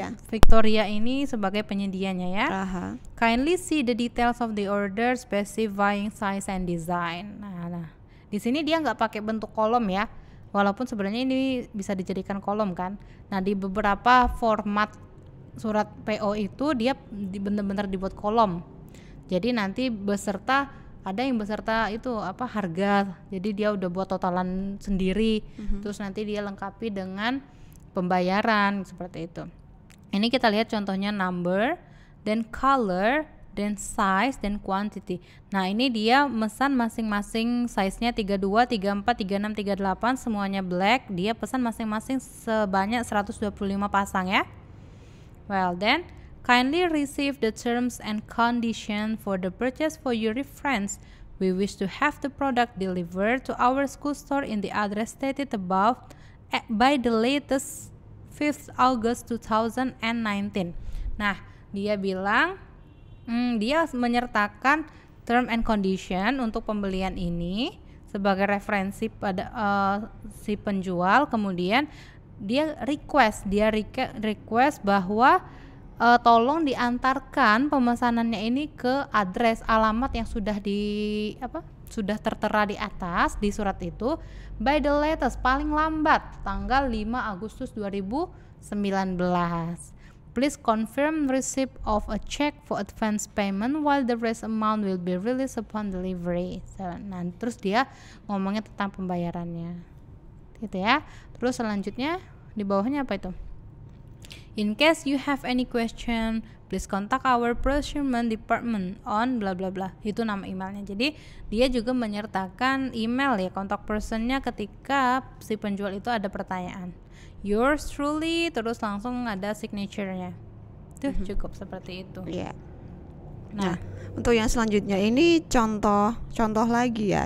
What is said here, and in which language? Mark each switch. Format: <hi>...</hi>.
<id>Victoria ini sebagai penyedianya ya.</id> <en>Kindly see the details of the order specifying size and design.</en> <id>Nah, di sini dia nggak pakai bentuk kolom ya, walaupun sebenarnya ini bisa dijadikan kolom kan. Nah di beberapa format surat PO itu dia benar-benar dibuat kolom. Jadi nanti beserta ada yang beserta itu harga. Jadi dia udah buat totalan sendiri. Terus nanti dia lengkapi dengan pembayaran seperti itu. Ini kita lihat contohnya</id> <en>number, then color, then size, then quantity.</en> <id>Nah ini dia mesan masing-masing size-nya 32, 34, 36, 38 semuanya black. Dia pesan masing-masing sebanyak 125 pasang ya.</id> <en>Well then, kindly receive the terms and condition for the purchase for your reference. We wish to have the product delivered to our school store in the address stated above by the latest 5th August 2019.</en> <id>Nah, dia bilang dia menyertakan term and condition untuk pembelian ini sebagai referensi pada si penjual. Kemudian dia request bahwa tolong diantarkan pemesanannya ini ke address alamat yang sudah sudah tertera di atas di surat itu</id> <en>by the latest</en> <id>paling lambat tanggal 5 Agustus 2019.</id> <en>Please confirm receipt of a check for advance payment while the rest amount will be released upon delivery.</en> <id>Nah, terus dia ngomongnya tentang pembayarannya. Gitu ya. Terus selanjutnya di bawahnya apa itu?</id> <en>In case you have any question, please contact our procurement department on bla bla bla.</en> <id>Itu nama emailnya. Jadi dia juga menyertakan email ya, kontak personnya ketika si penjual itu ada pertanyaan.</id> <en>Yours truly,</en> <id>terus langsung ada signature-nya. Tuh cukup seperti itu. Iya. Nah, untuk yang selanjutnya ini contoh lagi ya.</id>